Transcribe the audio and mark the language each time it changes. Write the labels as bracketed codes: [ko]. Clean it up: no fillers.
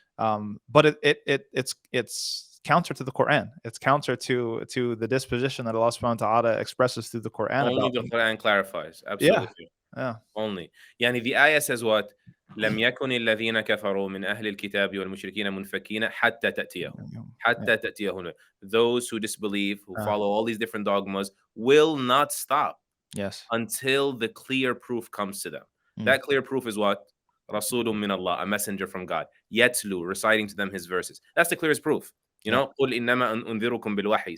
[en] But it's counter to the Quran. It's counter to the disposition that Allah subhanahu wa ta'ala expresses through the Quran Only about the them. Quran clarifies. Yeah. Absolutely. Yeah. Only. Yani the ayah says what? [ar] لم يكن الذين كفروا من أهل الكتاب والمشركين منفكين حتى تأتيهم. [en] Yeah. [ar] حتى تأتيهم. [en] Those who disbelieve, who Uh, follow all these different dogmas, will not stop yes. until the clear proof comes to them. Mm. That clear proof is what? [ar] Rasulun min Allah, [en] a messenger from God. Yatlu, reciting to them his verses. That's the clearest proof. Yeah. [ar] قُلْ إِنَّمَا أُنذِرُكُمْ بِالْوَحْيِ.